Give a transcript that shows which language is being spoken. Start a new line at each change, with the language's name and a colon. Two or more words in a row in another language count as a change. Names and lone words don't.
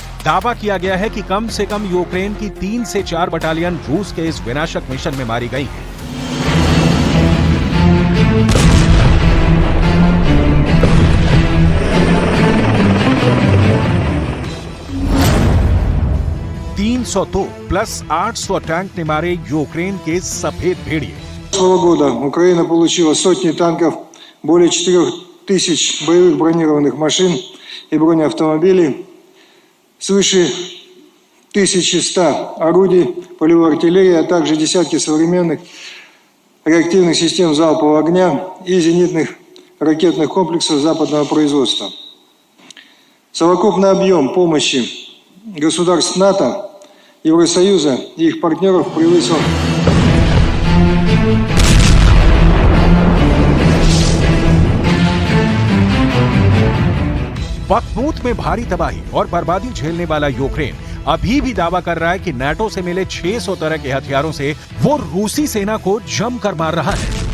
Hindi: दावा किया गया है कि कम से कम यूक्रेन की 3 से 4 बटालियन रूस के इस विनाशक मिशन में मारी गई हैं। तो प्लस 800 टैंक ने मारे यूक्रेन के सफेद भेड़िए।
Russian: Прошлого года Украина получила сотни танков, более 4000 боевых бронированных машин и бронеавтомобилей, свыше 1100 орудий полевой артиллерии, а также десятки современных реактивных систем залпового огня и зенитных ракетных комплексов западного производства. Совокупный объем помощи государств НАТО, Евросоюза и их партнеров превысил
Hindi: बखमूत में भारी तबाही और बर्बादी झेलने वाला यूक्रेन अभी भी दावा कर रहा है कि नाटो से मिले 600 तरह के हथियारों से वो रूसी सेना को जमकर मार रहा है।